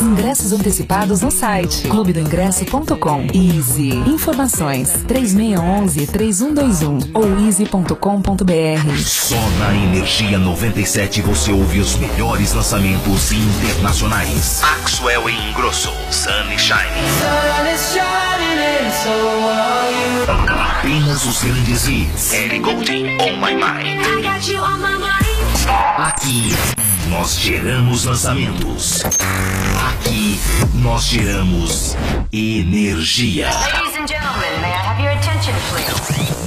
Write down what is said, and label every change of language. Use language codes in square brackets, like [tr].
[pt] Ingressos antecipados no site clubedoingresso.com. Easy. Informações 3611-3121 ou easy.com.br. Só na Energia 97 você ouve os melhores lançamentos internacionais. Axwell e Ingrosso, Sunshine. [en] Sun is shining and so are you. [pt] Apenas os grandes hits. Ellie Goulding, On My Mind. [en] I got you on my mind. [pt] Aqui, nós geramos lançamentos. Aqui, nós geramos energia. [en] Ladies and gentlemen, may I have your attention, please?